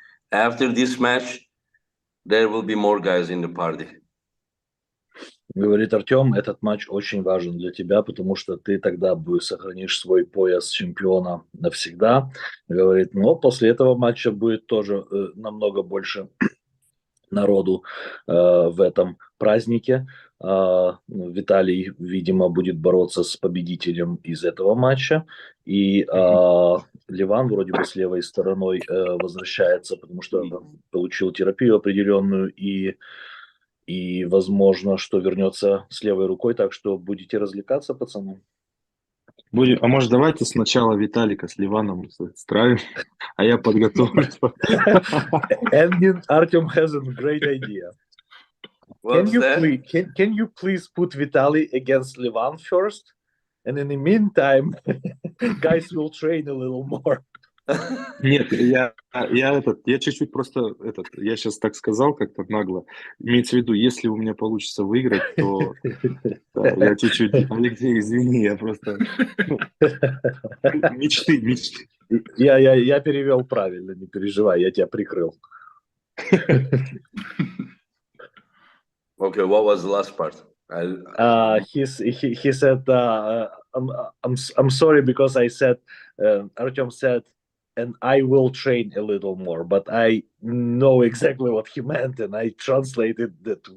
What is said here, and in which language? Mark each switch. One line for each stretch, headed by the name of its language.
English: After this match, there will be more guys in the party.
Russian: Говорит Артем, этот матч очень важен для тебя, потому что ты тогда сохранишь свой пояс чемпиона навсегда. Говорит, но после этого матча будет тоже намного больше народу в этом празднике. Виталий, видимо, будет бороться с победителем из этого матча. И Ливан вроде бы с левой стороной возвращается, потому что получил терапию определенную и возможно, что вернется с левой рукой. Так что будете развлекаться, пацаны. А может, давайте сначала Виталика с Ливаном стравим, а я подготовлюсь.
English: And Artyom has a great idea. What's that? Can you please put Vitaly against Levan first? And in the meantime, guys will train a little more.
Russian: Нет, я чуть-чуть просто я сейчас так сказал как-то нагло. Имеется в виду, если у меня получится выиграть, то да, я чуть-чуть, Алексей, извини, я просто мечты. Я перевел правильно, не переживай, я тебя прикрыл.
English: Okay, what was the last part? He said, I'm sorry because I said, Artyom said, and I will train a little more, but I know exactly what he meant, and I translated that we